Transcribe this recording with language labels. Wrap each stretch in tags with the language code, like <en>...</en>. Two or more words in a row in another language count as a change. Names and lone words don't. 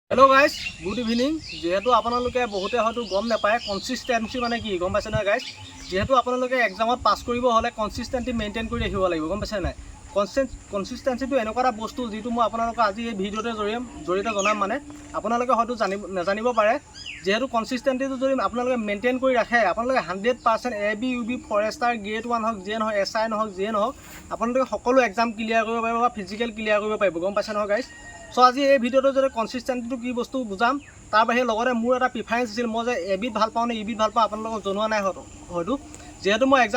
<en>hello guys good evening</en> <as>যেহেতু আপোনালোকে বহুতে হয়তো গম নাপায় কনচিষ্টেন্সী মানে কি গম পাইছে না গাইছ যেহেতু আপোনালোকে এক্সামত পাছ কৰিব হ'লে</as> <en>consistency maintain</en> <as>কৰি ৰাখিব লাগিব গম পাইছে না কনচিষ্টেন্সী তো এনেকুৱা বস্তু যেটো মই আপোনালোকক আজি এই ভিডিওতে জৰিয়তে জনাম মানে আপোনালোকে হয়তো জানিব পাৰে যেহেতু কনসিস্টেন্সিটো যদি আপোনালোকে মেইনটেইন কৰি ৰাখে আপোনালোকে 100% এবি ইউবি</as> <en>forester grade</en> <as>1 হওক যে নহয় এসআই নহওক যে নহওক আপোনালোকে সকলো</as> <en>exam clear</en> <as>কৰিব পাৰিব বা</as> <en>physical clear</en> <as>কৰিব পাৰিব গম পাইছে নহয়</as> <en>guys so</en> <as>আজি এই ভিডিওটো যদি কনসিস্টেন্সিটো কি বস্তু বুজাম তাৰ বাহিৰে লগতে মোৰ এটা প্ৰিফাৰেন্স আছিল মই যে এবিত ভাল পাওঁ নে ইবিত ভাল পাওঁ আপোনালোকক জনোৱা নাই হয়তো যেহেতু মই এক্সাম</as>